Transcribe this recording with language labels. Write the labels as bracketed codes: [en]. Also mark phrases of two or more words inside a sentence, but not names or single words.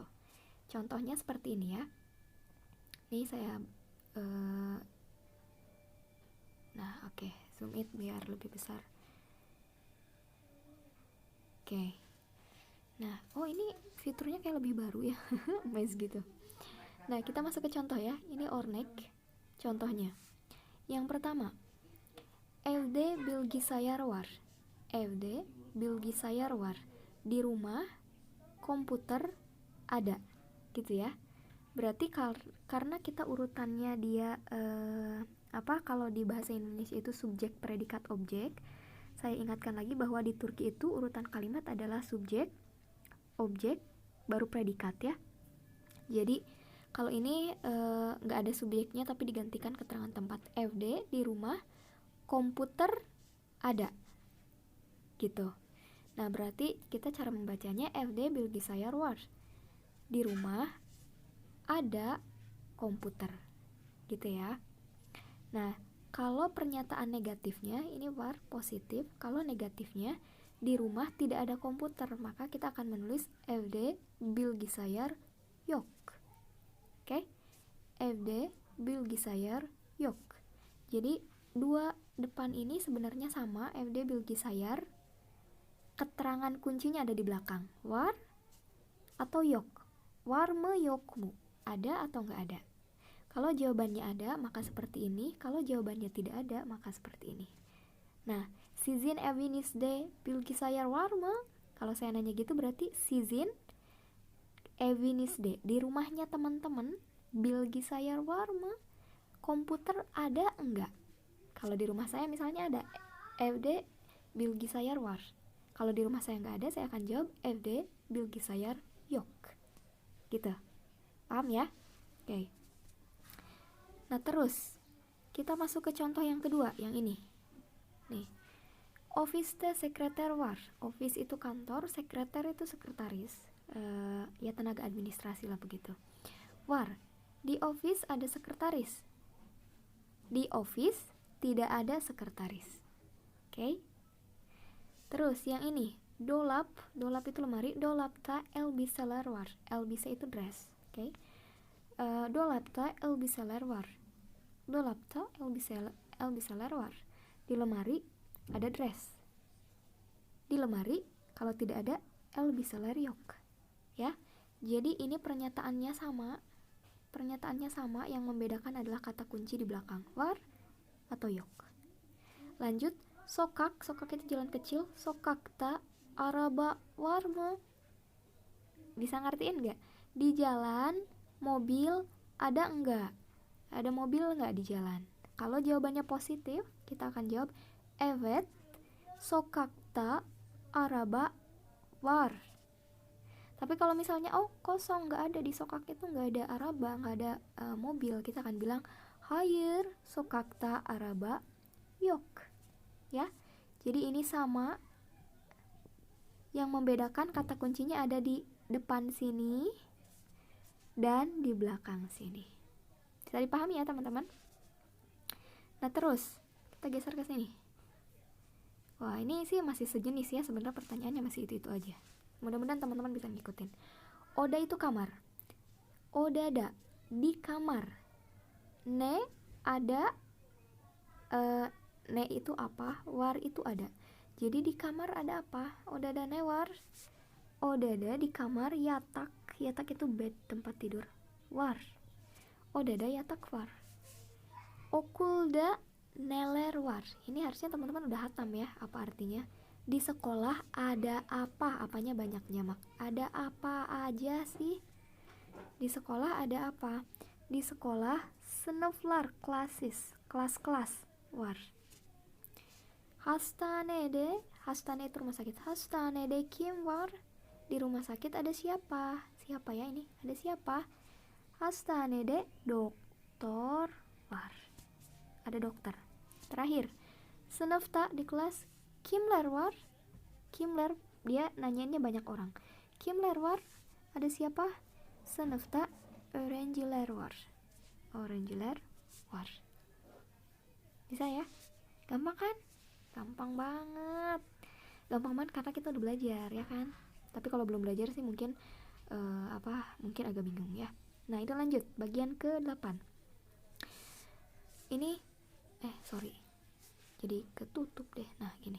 [id] Contohnya seperti ini ya. Ini saya nah oke, zoom it biar lebih besar. Oke. Nah, ini fiturnya kayak lebih baru ya. Mas gitu. Nah, kita masuk ke contoh ya. Ini Ornek contohnya. Yang pertama, [tr] evde bilgisayar var. Evde bilgisayar var. [id] Di rumah komputer ada. Gitu ya. Berarti karena kita urutannya dia kalau di bahasa Indonesia itu subjek, predikat, objek. Saya ingatkan lagi bahwa di Turki itu urutan kalimat adalah subjek, objek, baru predikat ya. Jadi kalau ini nggak ada subjeknya tapi digantikan keterangan tempat. Evde di rumah, komputer ada. Gitu. Nah, berarti kita cara membacanya [tr] evde bilgisayar var. [id] Di rumah ada komputer, gitu ya. Nah, kalau pernyataan negatifnya ini var positif, kalau negatifnya di rumah tidak ada komputer, maka kita akan menulis [tr] evde bilgisayar yok. Oke? Evde bilgisayar yok. [id] Jadi dua depan ini sebenarnya sama, [tr] evde bilgisayar. [id] Keterangan kuncinya ada di belakang, var atau yok. [tr] Var mı yok mu? [id] Ada atau nggak ada? Kalau jawabannya ada, maka seperti ini. Kalau jawabannya tidak ada, maka seperti ini. Nah, [tr] sizin evinizde bilgisayar var mı? [id] Kalau saya nanya gitu berarti [tr] sizin evinizde, [id] di rumahnya teman-teman, [tr] bilgisayar var mı? [id] Komputer ada enggak? Kalau di rumah saya misalnya ada, [tr] evde bilgisayar var. [id] Kalau di rumah saya nggak ada, saya akan jawab [tr] evde bilgisayar yok. [id] Gitu. Paham ya? Oke. Nah, terus kita masuk ke contoh yang kedua, yang ini. [tr] Nih. Office sekreter var. [id] Office itu kantor, sekreter itu sekretaris. Ya tenaga administrasi lah begitu. Var. Di office ada sekretaris. Di office tidak ada sekretaris. Oke. Terus yang ini, dolap itu lemari, [tr] dolapta elbiseler var. [id] Elbise itu dress. Oke. [tr] Dolapta elbiseler var. Dolapta elbiseler var. [id] Di lemari ada dress. Di lemari kalau tidak ada [tr] elbiseler yok. [id] Ya. Jadi ini pernyataannya sama. Pernyataannya sama, yang membedakan adalah kata kunci di belakang, [tr] var atau yok. [id] Lanjut, sokak itu jalan kecil, [tr] sokakta araba var mı? [id] Bisa ngertiin nggak? Di jalan mobil ada enggak? Ada mobil enggak di jalan? Kalau jawabannya positif, kita akan jawab [tr] evet sokakta araba var. [id] Tapi kalau misalnya kosong, nggak ada di sokak itu, nggak ada araba, nggak ada mobil, kita akan bilang [tr] hayır sokakta araba yok. [id] Ya, jadi ini sama. Yang membedakan kata kuncinya ada di depan sini dan di belakang sini. Bisa dipahami ya teman-teman? Nah, terus kita geser ke sini. Wah, ini sih masih sejenis ya, sebenarnya pertanyaannya masih itu aja. Mudah-mudahan teman-teman bisa ngikutin. Oda itu kamar. Odada di kamar. Ne ada. Ne itu apa? War itu ada. Jadi di kamar ada apa? [tr] Odada ne war. Odada [id] di kamar [tr] yatak. [id] Yatak itu bed, tempat tidur. [tr] War. Odada yatak var. Okulda Nelerwar. [id] Ini harusnya teman-teman udah hatam ya apa artinya. Di sekolah ada apa? Apanya banyak nyamak. Ada apa aja sih? Di sekolah ada apa? Di sekolah sınıflar, kelas-kelas. War. Hastanede, hastane itu rumah sakit. [tr] Hastanede kim var? [id] Di rumah sakit ada siapa? Siapa ya ini? Ada siapa? [tr] Hastanede doktor var. [id] Ada dokter. Terakhir, sınıfta di kelas [tr] kimler var? [id] Kimler, dia nanyainnya banyak orang. [tr] Kimler var? [id] Ada siapa? [tr] Sınıfta öğrenciler var. Öğrenciler var. [id] Bisa ya? Gampang kan? Gampang banget. Gampang banget karena kita udah belajar ya kan. Tapi kalau belum belajar sih mungkin mungkin agak bingung ya. Nah, itu lanjut bagian ke-8. Ini jadi ketutup deh. Nah, gini.